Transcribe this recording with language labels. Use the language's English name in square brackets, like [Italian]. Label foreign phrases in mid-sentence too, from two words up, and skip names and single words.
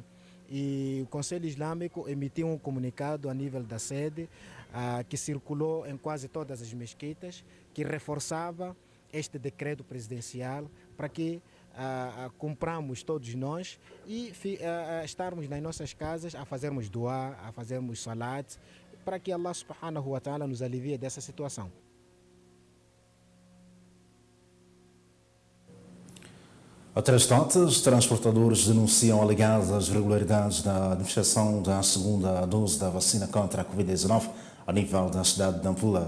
[Portuguese] E o Conselho Islâmico emitiu um comunicado a nível da sede que circulou em quase todas as mesquitas, que reforçava este decreto presidencial para que compramos todos nós e estarmos nas nossas casas a fazermos dua, a fazermos salat, para que [Arabic] الله سبحانه وتعالى [Portuguese] nos alivie dessa situação. A três notas, transportadores denunciam alegadas irregularidades na administração da segunda dose da vacina contra a Covid-19 a nível da cidade de Nampula.